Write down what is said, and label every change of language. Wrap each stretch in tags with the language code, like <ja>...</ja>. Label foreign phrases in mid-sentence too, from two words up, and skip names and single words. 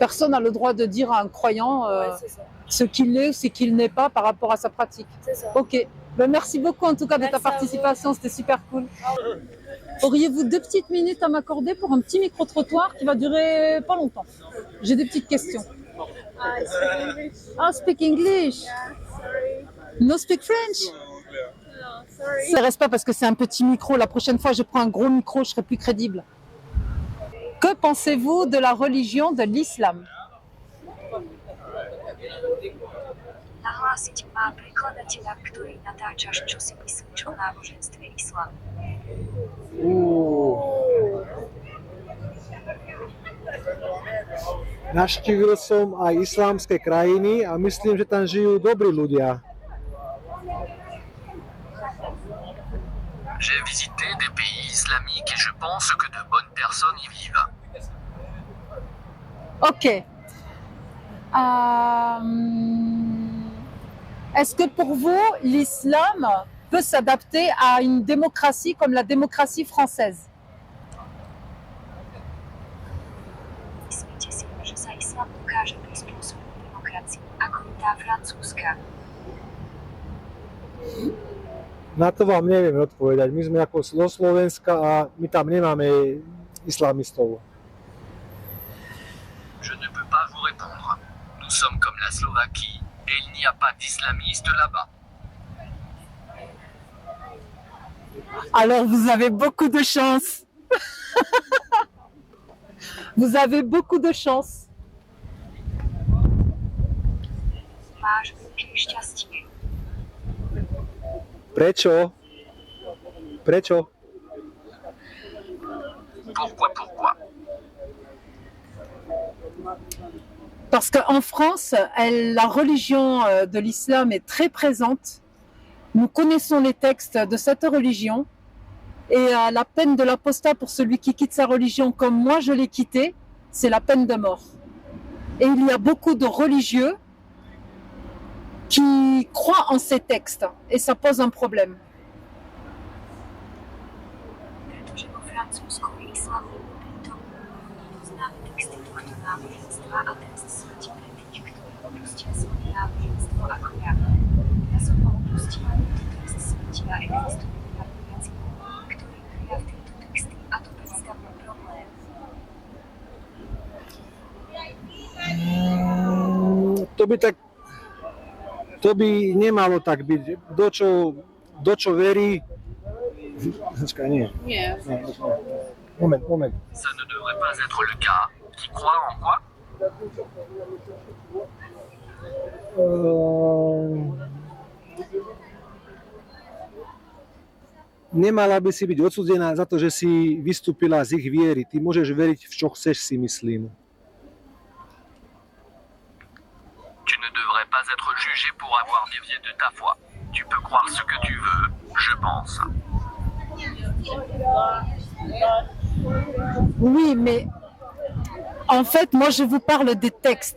<fr>Personne n'a le droit de dire à un croyant Ouais, c'est ça. ce qu'il est ou ce qu'il n'est pas par rapport à sa pratique. C'est ça. Ok. Ben, merci beaucoup en tout cas de ta Merci à participation, c'était super cool. Auriez-vous 2 petites minutes à m'accorder pour un petit micro-trottoir qui va durer pas longtemps? J'ai des petites questions.</fr> <en>I speak English. Ah, speak English. Yeah, sorry. No speak French. No, sorry.</en> <fr>Ça reste pas parce que c'est un petit micro. La prochaine fois, je prends un gros micro, je serai plus crédible. Que pensez-vous de la religion de l'islam?</fr> <sk>Nahlásiť má prekladateľa, ktorý natáča čosi o náboženstve islám. Navštívil som aj islámske krajiny a myslím, že tam žijú dobrí ľudia.</sk> <fr>J'ai visité des pays islamiques et je pense que de bonnes personnes y vivent. Ok. Est-ce que pour vous, l'islam peut s'adapter à une démocratie comme la démocratie française?</fr> <sk>Myslíte si, že sa islám dokáže prispôsobiť demokracii, ako je tá francúzska? Na to vám neviem odpovedať. My sme ako zo Slovenska a my tam nemáme islamistov.</sk> <fr>Je ne peux pas vous répondre. Nous sommes comme la Slovaquie et il n'y a pas d'islamistes là-bas. Alors vous avez beaucoup de chance. Vous avez beaucoup de chance.</fr> <sk>Máš veľké šťastie. Prečo? Prečo?</sk> <fr>Pourquoi? Parce qu'en France, la religion de l'islam est très présente. Nous connaissons les textes de cette religion. Et la peine de l'apostat pour celui qui quitte sa religion comme moi je l'ai quitté, c'est la peine de mort. Et il y a beaucoup de religieux qui croient en ces textes et ça pose un problème.</fr> <sk>Pretože vo Francúzsku je islám prítomný. Poznáme texty tohto náboženstva a trest smrti pre tých, ktorí opustia svoje náboženstvo ako ja. Ja som ho opustil tento trest smrti a existujú manipulácie, ktorí veria v tieto texty a to predstavuje problém. To by nemalo tak byť. Kto čo verí... Počkaj, nie. Nie. Moment.</sk> <fr>Ça ne devrait pas être le cas. Qui croit en quoi?</fr> <sk>Nemala by si byť odsúdená za to, že si vystúpila z ich viery. Ty môžeš veriť v čo chceš, si myslím.</sk> <fr>Tu ne devrais pas être jugé pour avoir dévié de ta foi. Tu peux croire ce que tu veux, je pense. Oui, mais en fait, moi, je vous parle des textes.</fr>